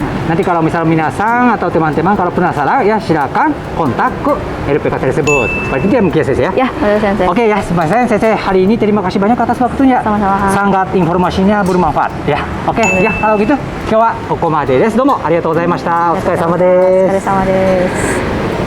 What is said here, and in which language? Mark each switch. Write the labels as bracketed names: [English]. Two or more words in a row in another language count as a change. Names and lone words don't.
[Indonesian] Nanti kalau misal minasang atau teman-teman kalau penasaran ya silakan kontak ke RPK tersebut. Seperti itu ya mungkin Sese ya. Ya, betul Sensei. Oke ya, sebenarnya Sese hari ini terima kasih banyak atas waktunya. Sama-sama. Sangat informasinya bermanfaat ya. Oke ya, kalau gitu, [Japanese] 今日はここまでです。どうもありがとうございました。お疲れ様です。お疲れ様です。